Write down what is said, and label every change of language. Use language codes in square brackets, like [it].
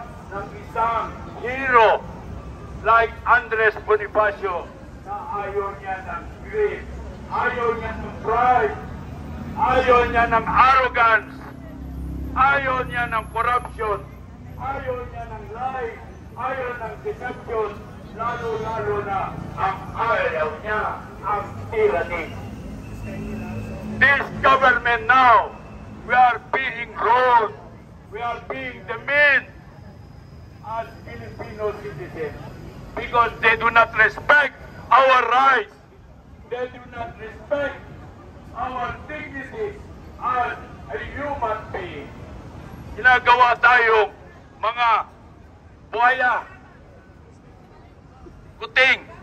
[tl] ng isang hero like Andres Bonifacio, na ayaw niya ng greed, ayaw niya ng pride, ayaw niya ng arrogance, ayaw niya ng corruption, ayaw niya ng lies, ayaw ng deception, lalo-lalo na ang ayaw niya ang tyranny. [en] This government now, we are being ruled, we are being demeaned as Filipino citizens because they do not respect our rights, they do not respect our dignity as a human being. [tl] Ginagawa tayong mga buhaya, kuting.